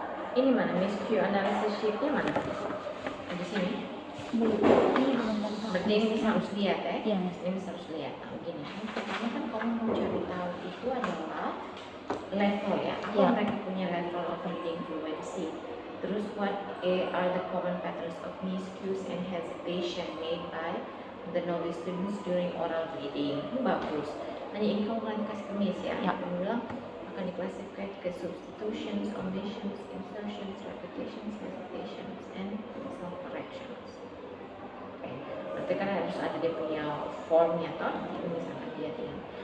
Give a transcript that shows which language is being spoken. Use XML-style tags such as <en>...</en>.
<id>Ini mana miscue analysis sheet-nya mana? Di sini. Berarti ini bisa harus lihat ya? Iya, Ini bisa harus lihat. Nah, begini. Pertama kan kamu mau cari tahu itu adalah level ya. Apa mereka punya</id> <en>level of reading fluency? Terus what are the common patterns of miscues and hesitation made by the novice students during oral reading?</en> <id>Ini bagus. Hanya ini kamu mulai kasih kemis ya. Kamu bilang akan diklasifikasi ke</id> <en>substitutions, omissions, insertions, repetitions, hesitations, and self corrections. Oke.</en> <id>Berarti kan harus ada dia punya formnya toh. Ini misalkan dia tinggal.</id>